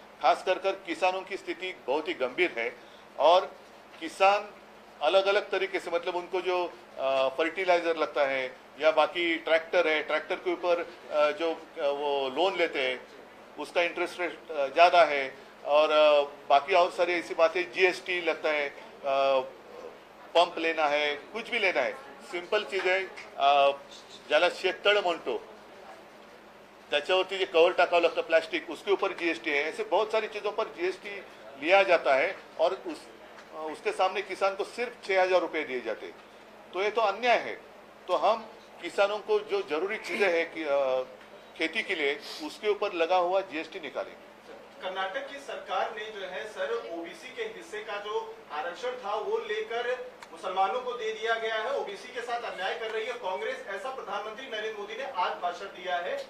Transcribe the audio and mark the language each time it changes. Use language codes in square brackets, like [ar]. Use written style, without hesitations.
[hi] खास कर किसानों की स्थिति बहुत ही गंभीर है और किसान अलग अलग तरीके से, मतलब उनको जो फर्टिलाइजर लगता है या बाकी ट्रैक्टर है, ट्रैक्टर के ऊपर जो वो लोन लेते हैं उसका इंटरेस्ट रेट ज़्यादा है और बाकी और सारी ऐसी बातें, जीएसटी लगता है, पंप लेना है, कुछ भी लेना है। [mr] सिंपल चीज आहे, ज्याला शेततळ म्हणतो त्याच्यावरती जे कवर टाकावं [hi] लगता प्लास्टिक, उसके ऊपर जीएसटी है। ऐसे बहुत सारी चीजों पर जीएसटी लिया जाता है और उसके सामने किसान को सिर्फ 6,000 रुपए दिए जाते। तो ये तो अन्याय है। तो हम किसानों को जो जरूरी चीजें हैं खेती के लिए उसके ऊपर लगा हुआ जीएसटी निकालेंगे। कर्नाटक की सरकार ने जो है सर ओबीसी के हिस्से का जो आरक्षण था वो लेकर मुसलमानों को दे दिया गया है, ओबीसी के साथ अन्याय कर रही है कांग्रेस, ऐसा प्रधानमंत्री नरेंद्र मोदी ने आज भाषण दिया है।